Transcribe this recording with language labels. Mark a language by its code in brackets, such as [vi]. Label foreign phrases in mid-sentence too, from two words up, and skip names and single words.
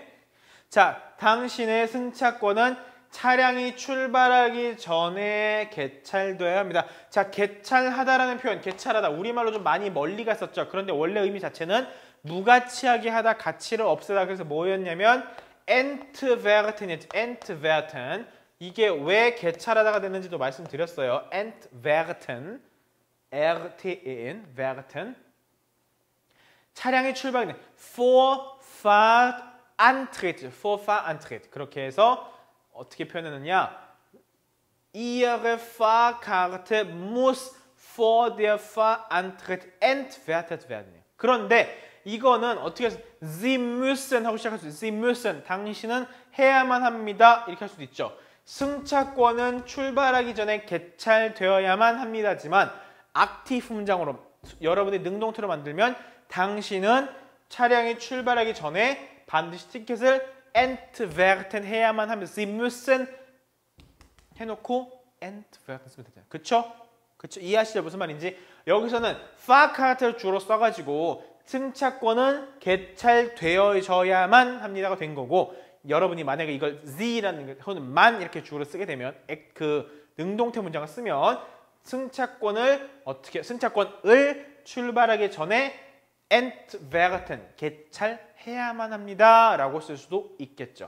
[ko] 자, 당신의 승차권은 차량이 출발하기 전에 개찰돼야 합니다. 자, 개찰하다라는 표현, 개찰하다. 우리말로 좀 많이 멀리 갔었죠. 그런데 원래 의미 자체는 무가치하게 하다, 가치를 없애다. 그래서 뭐였냐면 entwerten이었죠. entwerten. 이게 왜 개찰하다가 됐는지도 말씀드렸어요. [de] entwerten. RTEN, werten. [ko] 차량이 출발하기 전에 [de] Vorfahrt antritt. Vorfahrt antritt. [ko] 그렇게 해서 어떻게 표현했느냐? [de] Ihre Fahrkarte muss vor der Fahrantritt entwertet werden. [ko] 그런데 이거는 어떻게 해서 [de] Sie müssen [ko] 하고 시작할 수 있어요. [de] Sie müssen. [ko] 당신은 해야만 합니다. 이렇게 할 수도 있죠. 승차권은 출발하기 전에 개찰되어야만 합니다지만 액티브 문장으로 여러분이 능동태로 만들면 당신은 차량이 출발하기 전에 반드시 티켓을 entwerten 해야만 합니다. [de] Sie müssen [ko] 해놓고 entwerten 쓰면 되잖아요. 그쵸? 그쵸? 이해하시죠? 무슨 말인지? 여기서는 Fahrkarte를 주로 써가지고 승차권은 개찰되어져야만 합니다가 된 거고, 여러분이 만약에 이걸 Z라는 혹은 만 이렇게 주로 쓰게 되면 그 능동태 문장을 쓰면 승차권을 출발하기 전에 entwerten, 개찰해야만 합니다 라고 쓸 수도 있겠죠.